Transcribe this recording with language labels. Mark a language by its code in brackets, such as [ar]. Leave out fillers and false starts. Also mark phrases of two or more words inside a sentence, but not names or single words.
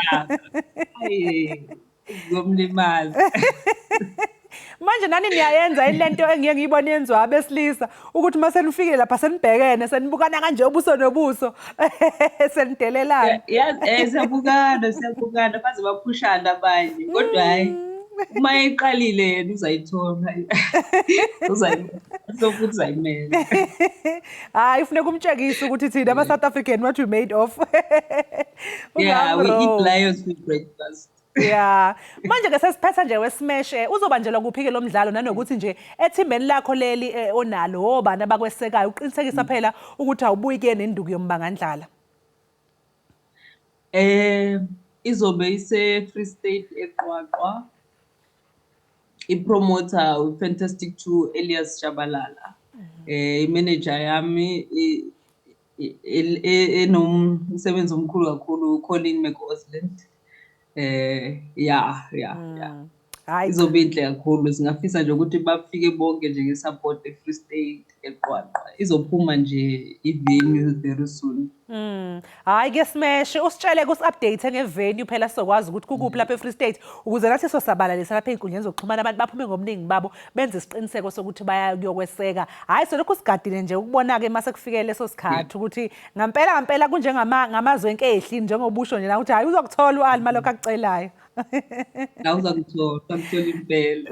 [zu] Manje nani niyayenza ilento engiye ngiyibona yenziwa abesilisa ukuthi mase nifikile lapha senibhekene senibukana kanje ubuso nobuso senidelelana. Yeah, siyabukana baze baphushana abanye kodwa hayi uma eqalile yena uzayithola. Uzayimela. Hayi ufune kumtshekisa ukuthi thina ama [en] South African what we made of. Yeah, we eat lions for breakfast. Yeah. [zu] Manje ke sesiphetha nje weSmash uzobanjelwa kuphi ke lo mdlalo nanokuthi nje ethimbeni lakho leli onalo obani abakwesekayo uqinisekisa phela ukuthi awubuyi ke nenduku yombangandlala. Izobe ise Free State eQwaqwa. I-promoter Fantastic 2 Elias Shabalala. I-manager yami enomsebenzi omkhulu kakhulu Colin McOsland. Yeah. Izobe inhle kakhulu, singafisa nje ukuthi bafike bonke nje nge-support e-Free State eQwaqwa. Izophuma nje i-venue [en] very soon. [zu] Hayi ke Smash usitshele kusi-update ngevenue phela sizokwazi ukuthi kukuphi lapha e-Free State ukuze nathi sosabalalisa lapha ey'nkundleni zokuxhumana abantu baphume ngomningi babo benze isiqiniseko sokuthi bayakuyokweseka. Hayi selokhu sigadile nje ukubona-ke mase kufike leso sikhathi ukuthi ngampela kunjengamazwe enkehli njengobusho nje la ukuthi hayi uzokuthola u-Alma lokho akucelayo. Uzakuthola impela.